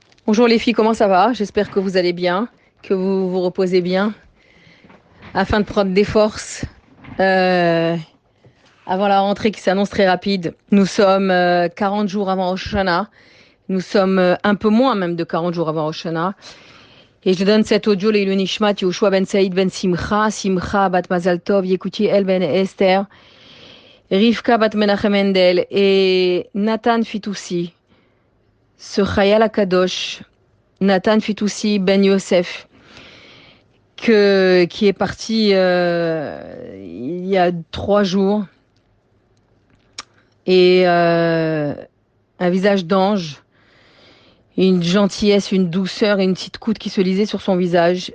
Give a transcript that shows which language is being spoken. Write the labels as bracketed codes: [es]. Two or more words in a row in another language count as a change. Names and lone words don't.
[fr] Bonjour les filles, comment ça va? J'espère que vous allez bien, que vous vous reposez bien, afin de prendre des forces euh, avant la rentrée qui s'annonce très rapide. Nous sommes 40 jours avant Rosh Hashanah. Nous sommes un peu moins même de 40 jours avant Rosh Hashanah. Et je donne cet audio, [he] לעילוי נשמת, [fr] Yoshua ben Saïd ben Simcha, Simcha bat Mazal Tov, Yekuti El ben Esther, Rivka bat Menachem Mendel et Nathan Fitoussi, ce [he] חייל הקדוש, [fr] Nathan Fitoussi ben Yosef, qui est parti il y a 3 jours et un visage d'ange, une gentillesse, une douceur et une petite goutte qui se lisait sur son visage.